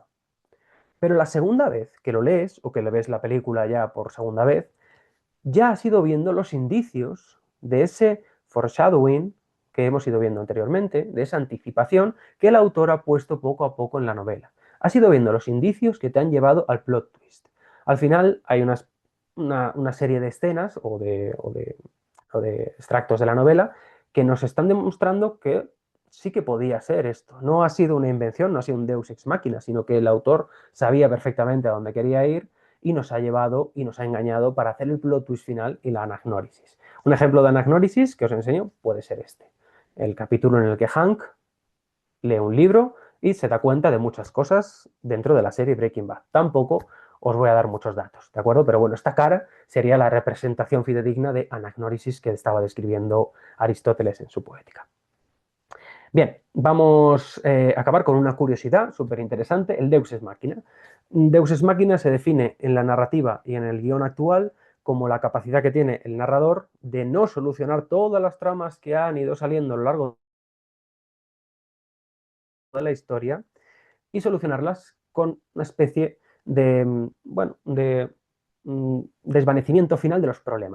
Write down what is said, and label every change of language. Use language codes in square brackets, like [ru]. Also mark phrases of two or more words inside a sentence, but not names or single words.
[es] Pero la segunda vez que lo lees o que le ves la película ya por segunda vez, ya has ido viendo los indicios de ese foreshadowing que hemos ido viendo anteriormente, de esa anticipación que el autor ha puesto poco a poco en la novela. Has ido viendo los indicios que te han llevado al [en] plot twist. [es] Al final hay una serie de escenas o de extractos de la novela que nos están demostrando que sí que podía ser esto. No ha sido una invención, no ha sido un [la] Deus ex machina, [es] sino que el autor sabía perfectamente a dónde quería ir y nos ha llevado y nos ha engañado para hacer el [en] plot twist [es] final y la anagnórisis. Un ejemplo de anagnórisis que os enseño puede ser este. El capítulo en el que Hank lee un libro y se da cuenta de muchas cosas dentro de la serie Breaking Bad. Tampoco os voy a dar muchos datos, ¿de acuerdo? Pero bueno, esta cara sería la representación fidedigna de anagnórisis que estaba describiendo Aristóteles en su Poética. Bien, vamos a acabar con una curiosidad súper interesante, el [la] Deus ex machina. Deus ex machina [es] se define en la narrativa y en el guión actual como la capacidad que tiene el narrador de no solucionar todas las tramas que han ido saliendo a lo largo de la historia y solucionarlas con una especie de, bueno, de desvanecimiento final de los problemas.